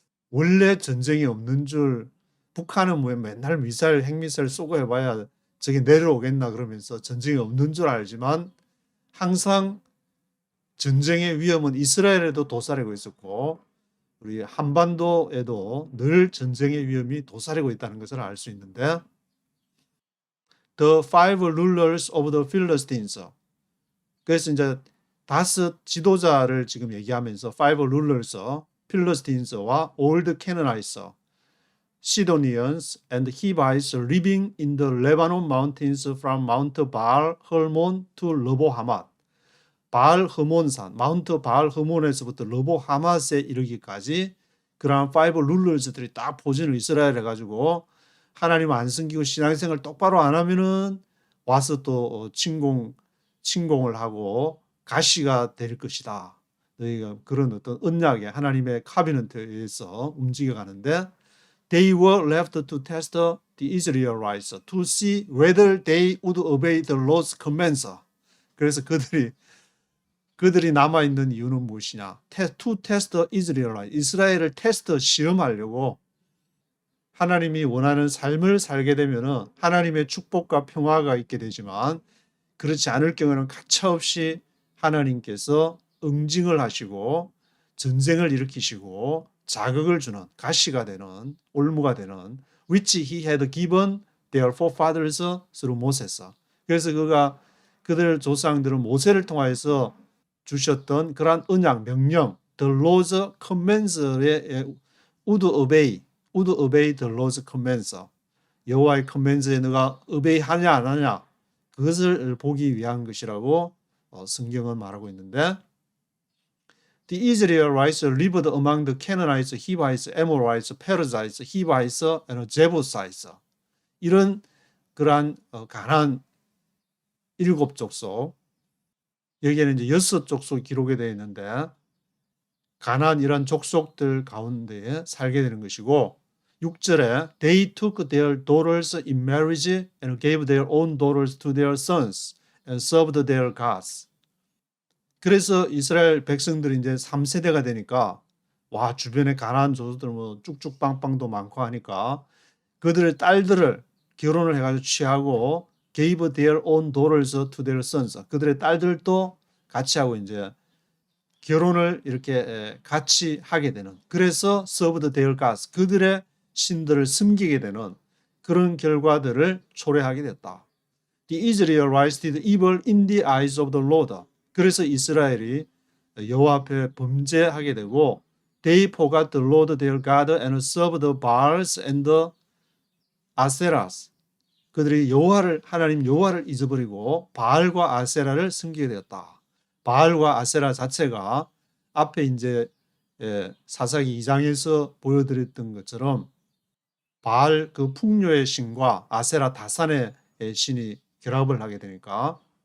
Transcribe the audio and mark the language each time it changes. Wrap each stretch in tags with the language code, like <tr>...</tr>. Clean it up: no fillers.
<ko>원래 전쟁이 없는 줄 북한은 뭐 맨날 미사일 핵미사일 쏘고 해봐야 저게 내려오겠나 그러면서 전쟁이 없는 줄 알지만 항상 전쟁의 위험은 이스라엘에도 도사리고 있었고 우리 한반도에도 늘 전쟁의 위험이 도사리고 있다는 것을 알 수 있는데</ko> <en>The five rulers of the Philistines.</en> <ko>그래서 이제 5 지도자를 지금 얘기하면서</ko> <en>five rulers,</en> <ko>필리스틴스와</ko> <en>old Canaanites, Sidonians and Hivites living in the Lebanon mountains from Mount Baal Hermon to Lebo Hamath.</en> <ko>바알 흐몬산, 마운트 바알 흐몬에서부터 러보 하맛에 이르기까지 그러한 파이브 룰러즈들이 딱 포진을 이스라엘 해가지고 하나님 안 섬기고 신앙생활 똑바로 안 하면은 와서 또 침공을 하고 가시가 될 것이다. 너희가 그런 어떤 언약에 하나님의 카비넌트에 의해서 움직여가는데</ko> <en>They were left to test the Israelites to see whether they would obey the Lord's commands.</en> <ko>그래서 그들이 남아있는 이유는 무엇이냐?</ko> <en>To test Israelites.</en> <ko>이스라엘을 테스트 시험하려고 하나님이 원하는 삶을 살게 되면은 하나님의 축복과 평화가 있게 되지만 그렇지 않을 경우는 가차없이 하나님께서 응징을 하시고 전쟁을 일으키시고 자극을 주는 가시가 되는 올무가 되는</ko> <en>which he had given their forefathers through Moses.</en> <ko>그래서 그들 조상들은 모세를 통하여서 주셨던 그러한 언약 명령</ko> <en>the Lord's commands</en> <ko>에</ko> <en>would obey the Lord's commands.</en> <ko>여호와의 command에 너가 obey 하냐 안 하냐 그것을 보기 위한 것이라고 성경은 말하고 있는데</ko> <en>The Israelites lived among the Canaanites, Hivites, Amorites, Perizzites, Hivites, and Jebusites.</en> <ko>이런 그러한 가나안 7족속 여기에는 이제 6족속 기록이 되어 있는데 가나안 이런 족속들 가운데 살게 되는 것이고 6절에</ko> <en>They took their daughters in marriage and gave their own daughters to their sons and served their gods.</en> <ko>그래서 이스라엘 백성들이 이제 3세대가 되니까 와 주변에 가나안 조수들 뭐 쭉쭉 빵빵도 많고 하니까 그들의 딸들을 결혼을 해가지고 취하고</ko> <en>gave their own daughters to their sons.</en> <ko>그들의 딸들도 같이 하고 이제 결혼을 이렇게 같이 하게 되는. 그래서</ko> <en>served their gods.</en> <ko>그들의 신들을 섬기게 되는 그런 결과들을 초래하게 됐다.</ko> <en>The Israelites did evil in the eyes of the Lord.</en> <ko>그래서 이스라엘이 여호와 앞에 범죄하게 되고</ko> <en>They forgot the Lord their God and served the Baals and the Aserahs.</en> <ko>그들이 하나님 여호와를 잊어버리고 바알과 아세라를 섬기게 되었다. 바알과 아세라 자체가 앞에 이제 사사기 2장에서 보여드렸던 것처럼 바알 그 풍요의 신과 아세라 다산의 신이 결합을 하게 되니까</ko>